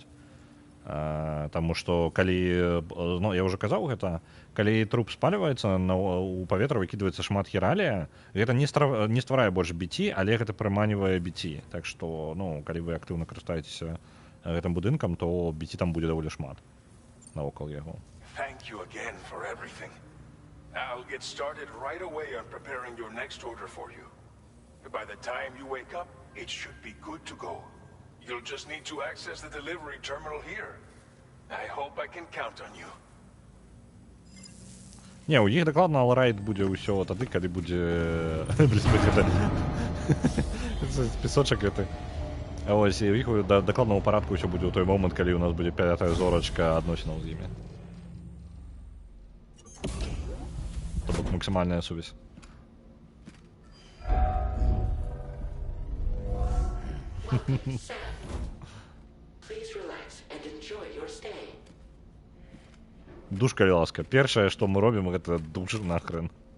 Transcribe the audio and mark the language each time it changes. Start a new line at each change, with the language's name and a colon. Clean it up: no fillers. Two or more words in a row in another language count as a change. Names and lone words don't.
Belarusian: Таму што калі, ну, я ўжо казаў гэта, калі труп спальваецца, у паветра выкідваецца шмат хіралія, гэта не стварае больш BT, але гэта прыманівае BT. Так што, ну, калі вы актыўна карыстаецеся гэтым будынкам, то BT там будзе даволі шмат навокал яго.
English: I'll get started right away on preparing your next order for you. By the time you wake up, it should be good to go. You'll just need to access the delivery terminal here. I hope I can count on you.
Belarusian: Не, у іх дакладна алрайт будзе ўсё тады, калі будзе песочак гэты. А вось і ў іх дакладна ў парадку ўсё будзе ў той момант, калі у нас будзе 5-я зорачка адносінаў з імі. То бок максимальная сувязь. Душ, калі ласка. Першае, што мы робім, гэта душ нахрен.